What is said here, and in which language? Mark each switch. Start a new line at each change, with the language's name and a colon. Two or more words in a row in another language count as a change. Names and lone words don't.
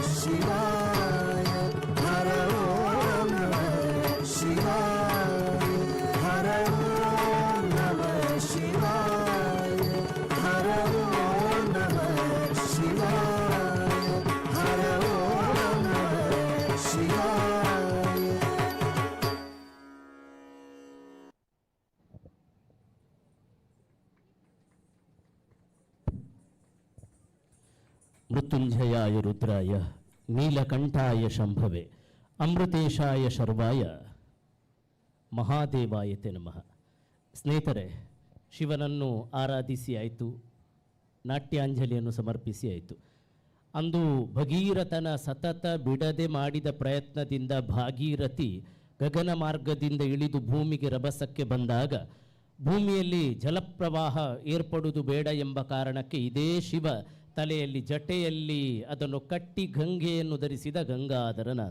Sanskrit: शिवाय हर ओम नमः शिवाय हर ओम नमः शिवाय हर ओम नमः शिवाय हर ओम नमः शिवाय ಮೃತ್ಯುಂಜಯಾಯ ರುದ್ರಾಯ ನೀಲಕಂಠಾಯ ಶಂಭವೆ ಅಮೃತೇಶಾಯ ಶರ್ವಾಯ ಮಹಾದೇವಾಯತೆ ನಮಃ.
Kannada: ಸ್ನೇಹಿತರೆ, ಶಿವನನ್ನು ಆರಾಧಿಸಿ ಆಯಿತು, ನಾಟ್ಯಾಂಜಲಿಯನ್ನು ಸಮರ್ಪಿಸಿ ಆಯಿತು. ಅಂದು ಭಗೀರಥನ ಸತತ ಬಿಡದೆ ಮಾಡಿದ ಪ್ರಯತ್ನದಿಂದ ಭಾಗೀರಥಿ ಗಗನ ಮಾರ್ಗದಿಂದ ಇಳಿದು ಭೂಮಿಗೆ ರಭಸಕ್ಕೆ ಬಂದಾಗ ಭೂಮಿಯಲ್ಲಿ ಜಲಪ್ರವಾಹ ಏರ್ಪಡುವುದು ಬೇಡ ಎಂಬ ಕಾರಣಕ್ಕೆ ಇದೇ ಶಿವ ತಲೆಯಲ್ಲಿ ಜಟೆಯಲ್ಲಿ ಅದನ್ನು ಕಟ್ಟಿ ಗಂಗೆಯನ್ನು ಧರಿಸಿದ ಗಂಗಾಧರನಾದ.